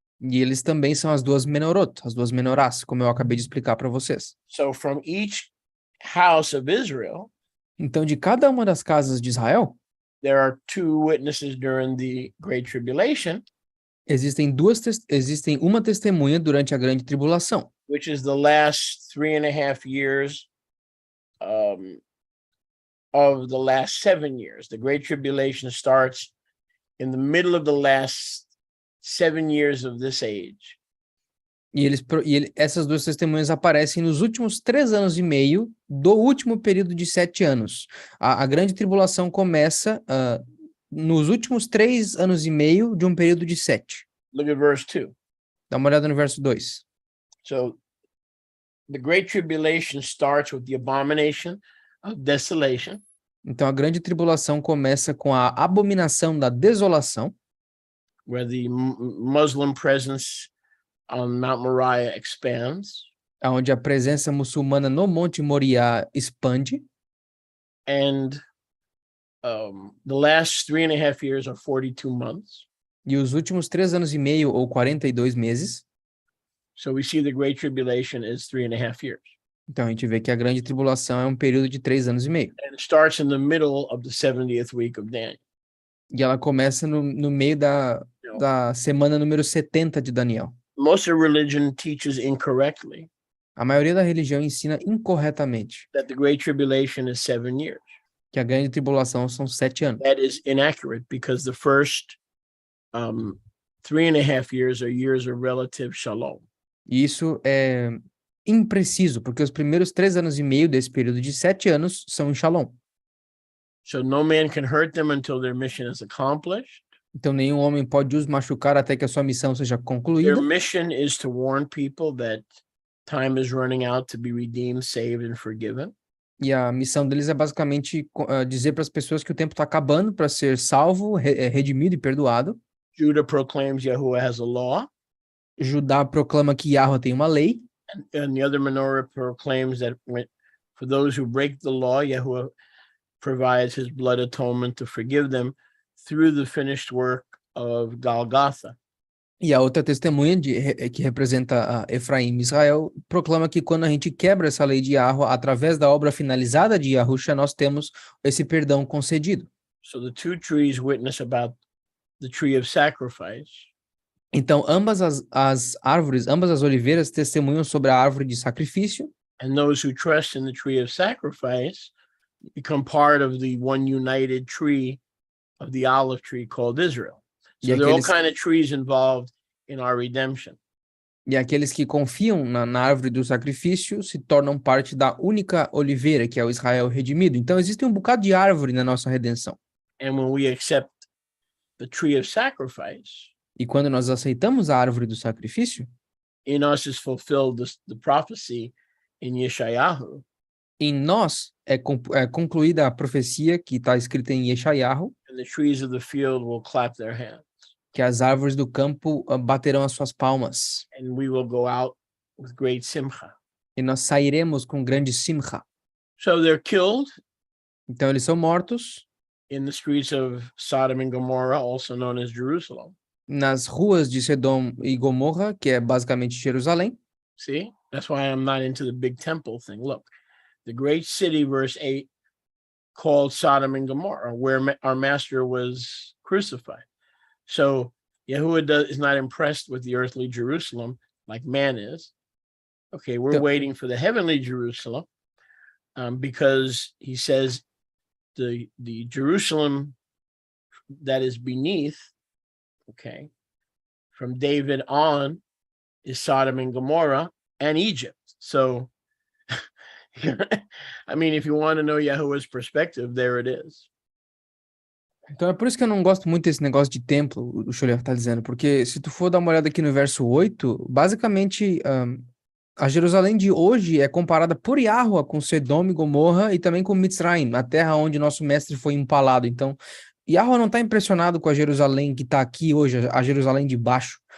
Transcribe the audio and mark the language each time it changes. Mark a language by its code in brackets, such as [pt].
[pt] E eles também são as 2 menorot, as 2 menorás, como eu acabei de explicar para vocês. [en] So from each house of Israel, [pt] Então, de cada uma das casas de Israel, [en] there are 2 witnesses during the Great Tribulation, [pt] existem uma testemunha durante a grande tribulação, [en] which is the last 3.5 years of the last 7 years. The Great Tribulation starts in the middle of the last 7 years of this age. [pt] Essas 2 testemunhas aparecem nos últimos 3 anos e meio do último período de 7 anos. A grande tribulação começa nos últimos 3 anos e meio de um período de 7. [en] Look at verse 2. [pt] Dá uma olhada no verso 2. [en] So the Great Tribulation starts with the abomination of desolation. [pt] Então, a grande tribulação começa com a abominação da desolação, [en] where the Muslim presence on Mount Moriah expands. [pt] onde a presença muçulmana no Monte Moriá expande. [en] And the last 3.5 years are 42 months. [pt] E os últimos 3 anos e meio, ou 42 meses, [en] So we see the Great Tribulation is 3.5 years. [pt] então a gente vê que a grande tribulação é um período de 3 anos e meio. [en] And it starts in the middle of the 70th week of Daniel. [pt] E ela começa no meio da semana número 70 de Daniel. [en] Most of religion teaches incorrectly [pt] A maioria da religião ensina incorretamente [en] that the Great Tribulation is 7 years. [pt] que a grande tribulação são 7 anos. [en] That is inaccurate because the first 3.5 years are years of relative shalom. [pt] E isso é impreciso, porque os primeiros 3 anos e meio desse período de 7 anos são em Shalom. [en] So no man can hurt them until their mission is accomplished. [pt] Então nenhum homem pode os machucar até que a sua missão seja concluída. [en] Their mission is to warn people that time is running out to be redeemed, saved, and forgiven. [pt] E a missão deles é basicamente dizer para as pessoas que o tempo está acabando para ser salvo, redimido e perdoado. [en] Judah proclaims Yahuwah has a law, [pt] Judá proclama que Yahweh tem uma lei. [en] and the other menorah proclaims that for those who break the law, Yahuwah provides his blood atonement to forgive them through the finished work of Golgotha. [pt] E a outra testemunha que representa Efraim e Israel proclama que quando a gente quebra essa lei de Yahweh, através da obra finalizada de Yahusha, nós temos esse perdão concedido. [en] So the two trees witness about the tree of sacrifice, [pt] Então, ambas as árvores, ambas as oliveiras testemunham sobre a árvore de sacrifício, [en] and those who trust in the tree of sacrifice become part of the one united tree of the olive tree called Israel. So there are all kind of trees involved in our redemption. [pt] e aqueles que confiam na árvore do sacrifício se tornam parte da única oliveira, que é o Israel redimido. Então, existe um bocado de árvore na nossa redenção. [en] And when we accept the tree of sacrifice, [pt] E quando nós aceitamos a árvore do sacrifício, [en] in us is fulfilled the prophecy in Yeshayahu, [pt] em nós é concluída a profecia que está escrita em Yeshayahu, [en] and the trees of the field will clap their hands, [pt] que as árvores do campo baterão as suas palmas. [en] and we will go out with great simcha. [pt] E nós sairemos com grande simcha. [en] So they're killed [pt] Então, eles são mortos [en] in the streets of Sodom and Gomorrah, also known as Jerusalem. [pt] nas ruas de Sedom e Gomorra, que é basicamente Jerusalém. [en] See, that's why I'm not into the big temple thing. Look, the great city, verse 8, called Sodom and Gomorrah, where our master was crucified. So Yahuwah is not impressed with the earthly Jerusalem like man is. Okay, we're waiting for the heavenly Jerusalem because he says the Jerusalem that is beneath, okay, from David on, is Sodom and Gomorrah and Egypt. So, I mean, if you want to know Yahuwah's perspective, there it is. [pt] Então é por isso que eu não gosto muito desse negócio de templo, o Sholer está dizendo, porque se tu for dar uma olhada aqui no verso 8, basicamente a Jerusalém de hoje é comparada por Yahweh com Sedom e Gomorra e também com Mitzrayim, a terra onde nosso mestre foi empalado. Então, Yahweh não está impressionado com a Jerusalém que está aqui hoje, a Jerusalém de baixo.